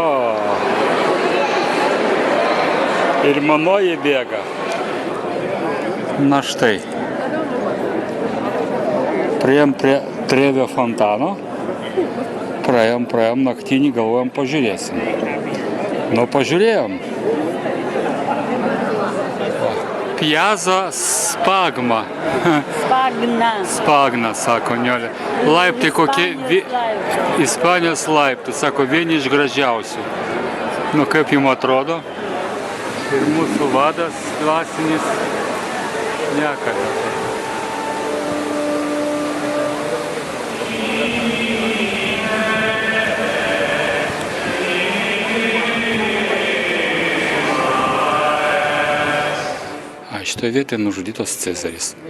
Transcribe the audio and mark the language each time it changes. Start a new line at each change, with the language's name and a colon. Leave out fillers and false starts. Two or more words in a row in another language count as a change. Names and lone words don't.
Lithuanian: Ir manoji bėga. Na štai. Priėjom prie Trevio fontano. Praėjom naktinį, galvojom pažiūrėsim. Nu, pažiūrėjom. Piazza Spagna. Spagna, sako Niolė. Laiptai kokie, Ispanijos laiptai, sako, vieni iš gražiausių. Nu, kaip jums atrodo? Ir mūsų vadas dvasinis nekada. Šitoje vietoje nužudytas Cezaris.